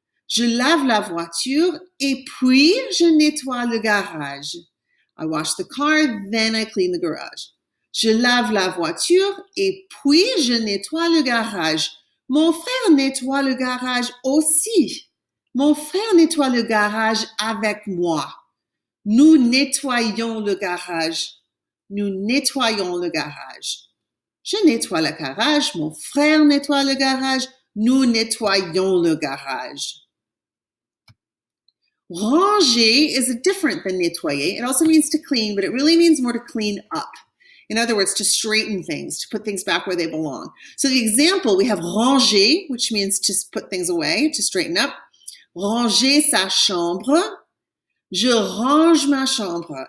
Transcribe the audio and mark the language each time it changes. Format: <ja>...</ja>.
<fr>Je lave la voiture et puis je nettoie le garage.</fr> <en>I wash the car, then I clean the garage.</en> <fr>Je lave la voiture et puis je nettoie le garage. Mon frère nettoie le garage aussi. Mon frère nettoie le garage avec moi. Nous nettoyons le garage. Nous nettoyons le garage. Je nettoie le garage. Mon frère nettoie le garage. Nous nettoyons le garage.</fr> <en>Ranger is different than nettoyer. It also means to clean, but it really means more to clean up. In other words, to straighten things, to put things back where they belong. So the example, we have ranger, which means to put things away, to straighten up.</en> <fr>Ranger sa chambre. Je range ma chambre.</fr>